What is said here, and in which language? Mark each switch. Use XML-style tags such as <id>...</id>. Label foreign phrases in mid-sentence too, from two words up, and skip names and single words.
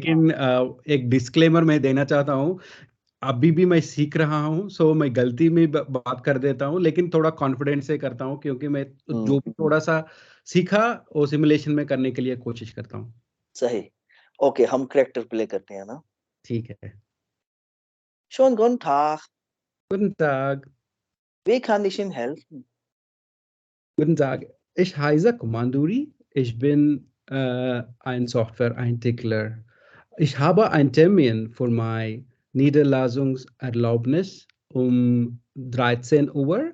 <hi>लेकिन एक डिस्क्लेमर मैं देना चाहता हूँ। अभी भी मैं सीख रहा हूँ, सो मैं गलती में बात कर देता हूँ, लेकिन थोड़ा कॉन्फिडेंस से करता हूँ, क्योंकि मैं हम्म। जो भी थोड़ा सा सीखा वो सिमुलेशन में करने के लिए कोशिश करता हूँ। सही। ओके, हम</hi> <en>character play</en> <hi>करते हैं ना। ठीक है।</hi> <de>Schönen guten Tag, Guten Tag. wie kann ich Ihnen helfen? Guten Tag. Ich heiße Komanduri. Ich bin ein Softwareentwickler. Ich habe einen Termin für meine Niederlassungserlaubnis um 13 Uhr.</de>